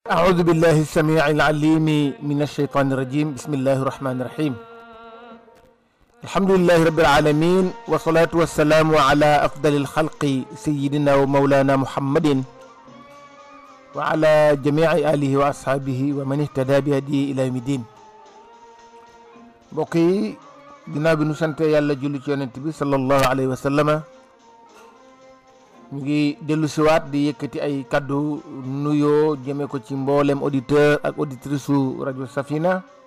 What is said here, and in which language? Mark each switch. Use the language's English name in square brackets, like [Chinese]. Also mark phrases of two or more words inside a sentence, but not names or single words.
[Arabic] أعوذ بالله السميع العليم من الشيطان الرجيم. بسم الله الرحمن الرحيم. الحمد لله رب العالمين، والصلاة والسلام على أفضل الخلق سيدنا ومولانا محمد وعلى جميع آله وأصحابه ومن اهتدى بهديه إلى يوم الدين. [Wolof] mbokk yi ginnaaw bi nu sante yàlla julli ci yonent bi [Arabic] صلى الله عليه وسلم, [Wolof] ñu ngi dellu siwaat di yëkkati ay kaddu nuyoo jëme ko ci mboolem auditeur ak auditrice su rajo Safina,